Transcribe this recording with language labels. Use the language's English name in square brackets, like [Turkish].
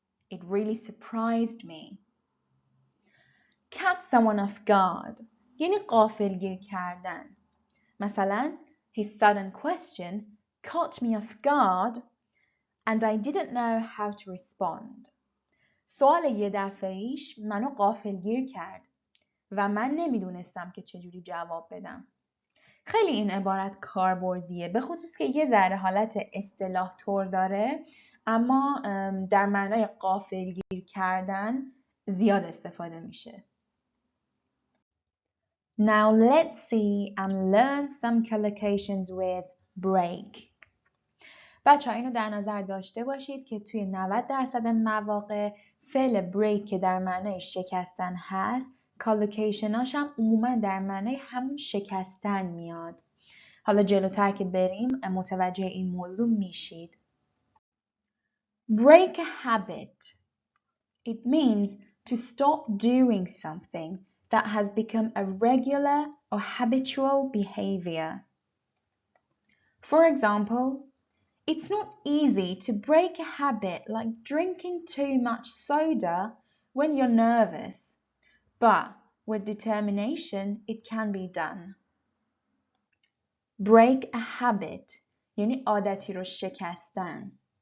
[English] It really surprised me. Catch someone off guard [Persian] یعنی غافلگیر کردن. مثلا, [English] his sudden question caught me off guard and I didn't know how to respond. [Persian] سوال یه دفعه‌ایش منو غافلگیر کرد و من نمیدونستم که چجوری جواب بدم. خیلی این عبارت کاربردیه، به خصوص که یه ذره حالت اصطلاح طور داره، اما در معنای غافلگیر کردن زیاد استفاده میشه. [English] Now let's see and learn some collocations with break. [Persian] بچه‌ها اینو در نظر داشته باشید که توی 90% مواقع فعل break که در معنای شکستن هست، کالوکیشناش هم عموما در معنای همون شکستن میاد. حالا جلوتر که بریم متوجه این موضوع میشید. [English] Break a habit. It means to stop doing something that has become a regular or habitual behavior. For example, it's not easy to break a habit like drinking too much soda when you're nervous, but with determination it can be done. Break a habit [Persian] یعنی عادتی رو شکستن.